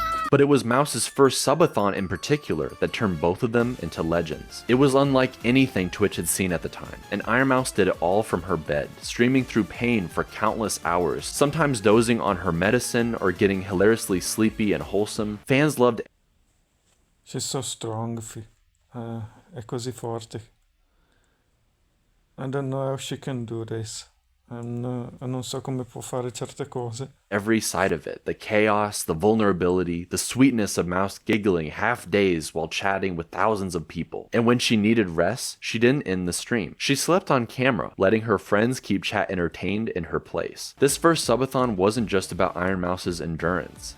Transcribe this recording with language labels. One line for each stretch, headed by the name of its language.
English: But it was Mouse's first subathon in particular that turned both of them into legends. It was unlike anything Twitch had seen at the time, and Iron Mouse did it all from her bed, streaming through pain for countless hours, sometimes dozing on her medicine or getting hilariously sleepy and wholesome. Fans loved. She's so strong,
Italian: è così forte.
English: I don't know how she can do this.
Italian: Non so come può fare certe cose.
English: Every side of it, the chaos, the vulnerability, the sweetness of Mouse giggling half days while chatting with thousands of people. And when she needed rest, she didn't end the stream. She slept on camera, letting her friends keep chat entertained in her place. This first subathon wasn't just about Iron Mouse's endurance.